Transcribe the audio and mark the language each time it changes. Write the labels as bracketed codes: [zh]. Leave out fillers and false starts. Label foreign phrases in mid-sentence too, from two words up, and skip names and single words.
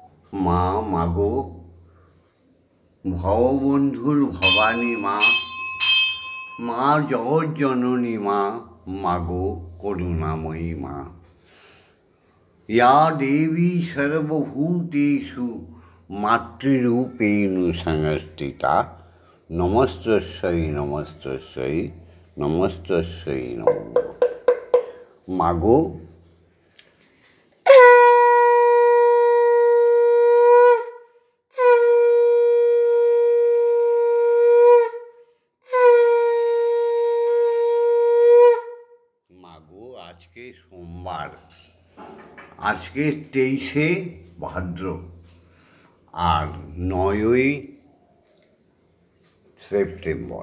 [bn] মা, মাগো, ভববন্ধুর ভবানী মা, মা জগজ্জননী মা, মাগো করুণাময়ী মা। [sa] ইয়া দেবী সর্বভূতেষু মাতৃরূপেণ সংস্থিতা, নমস্তস্যৈ নমস্তস্যৈ নমস্তস্যৈ নমঃ। [bn] মাগো, আজকে সোমবার, আজকে 23শে ভাদ্র আর 9ই সেপ্টেম্বর।